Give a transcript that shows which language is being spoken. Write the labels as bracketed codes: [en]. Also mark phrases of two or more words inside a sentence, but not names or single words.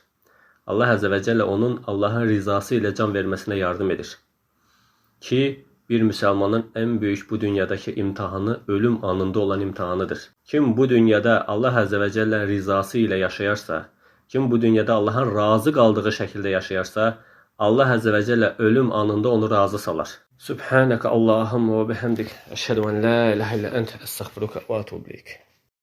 [ar] الله عز وجل [az] onun Allahın rizası ilə can verməsinə yardım edir. Ki, bir müsəlmanın ən böyük bu dünyadakı imtihanı ölüm anında olan imtihanıdır. Kim bu dünyada [ar] الله عز وجل'nin [az] rizası ilə yaşayarsa, kim bu dünyada Allahın razı qaldığı şəkildə yaşayarsa, [ar] الله عز وجل [az] ölüm anında onu razı salar. [ar] سبحانك اللهم وبحمدك. أشهد أن لا إله إلا أنت أستغفرك وأتوب إليك.